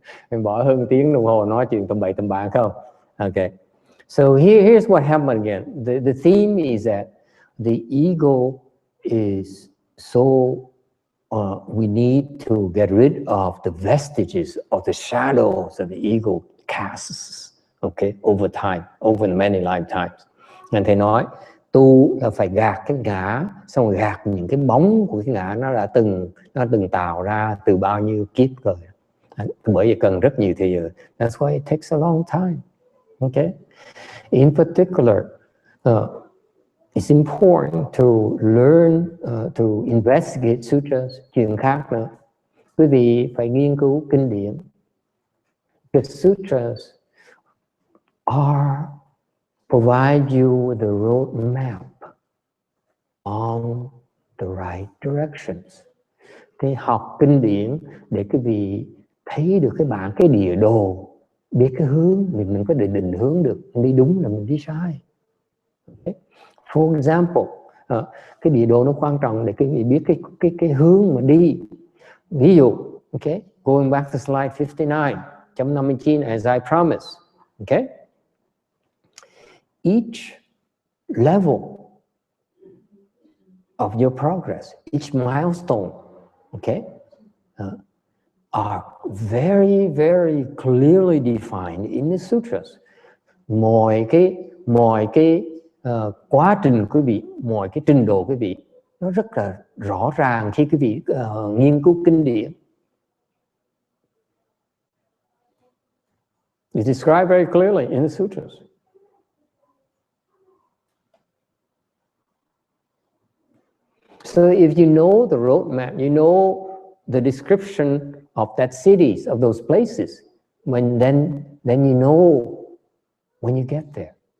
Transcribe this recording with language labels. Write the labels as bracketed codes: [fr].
[vi] Mình bỏ hơn tiếng đồng hồ nói chuyện tầm bậy tầm bạ không? [en] Okay. So here's what happened again. The theme is that the ego is so we need to get rid of the vestiges of the shadows of the ego casts. Okay, over time, over many lifetimes. [vi] Nên thầy nói tu là phải gạt cái ngã, xong rồi gạt những cái bóng của cái ngã nó từng tạo ra từ bao nhiêu kiếp rồi. Bởi vì cần rất nhiều thời giờ. [en] That's why it takes a long time. Okay. In particular, it's important to learn to investigate sutras. [vi] Chuyện khác nữa, quý vị phải nghiên cứu kinh điển. [en] The sutras provide you with the road map on the right directions. [vi] Thì học kinh điển để quý vị thấy được cái địa đồ, biết cái hướng, mình có thể định hướng được đi đúng là mình đi sai. Okay. [en] For example, [vi] cái địa đồ nó quan trọng để quý vị biết cái hướng mà đi. Ví dụ, [en] okay, going back to slide 59, [vi] chấm 59 [en] as I promised. Okay. Each level of your progress, each milestone, okay, are very, very clearly defined in the sutras. [vi] Mọi cái quá trình quý vị, mọi cái trình độ quý vị, nó rất là rõ ràng khi quý vị nghiên cứu kinh điển. [en] It's described very clearly in the sutras. So if you know the roadmap, you know the description of that cities, of those places. Then you know when you get there.